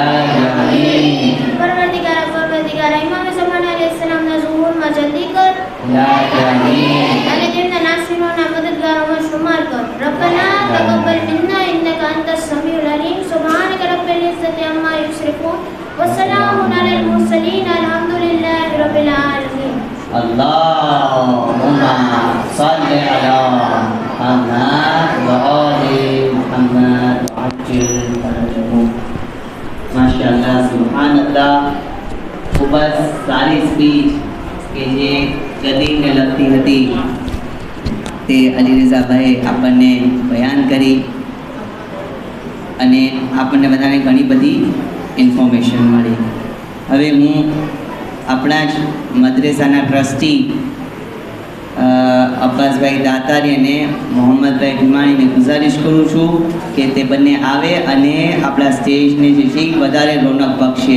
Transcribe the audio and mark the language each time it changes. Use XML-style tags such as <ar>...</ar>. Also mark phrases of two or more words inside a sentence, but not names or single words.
<gu>પરવરદિગાર ઇમામ ઝમાન અલૈહિસ્સલામના ઝુહૂરમાં જલ્દી કર અને તેમના નાસીરોના મદદગારોમાં શુમાર કર.</gu> <ar>ربنا تقبل منا إنك أنت السميع العليم. سبحانك رب العزة عما يصفون وسلام على المرسلين الحمد لله رب العالمين. اللهم صل على محمد وآل محمد وعجل فرجهم. ما شاء الله، سبحان الله.</ar> <gu>ખૂબ જ સારી સ્પીચ કે જે ગદીને લગતી હતી તે અલીરઝાભાઈએ આપણને બયાન કરી અને આપણને બધાને ઘણી બધી ઇન્ફોર્મેશન મળી. હવે હું આપણા જ મદ્રેસાના ટ્રસ્ટી અબ્બાસભાઈ દાતારી અને મોહમ્મદભાઈ ભીમાણીને ગુજારિશ કરું છું કે તે બંને આવે અને આપણા સ્ટેજને જે છે વધારે રોનક બક્ષે.</gu>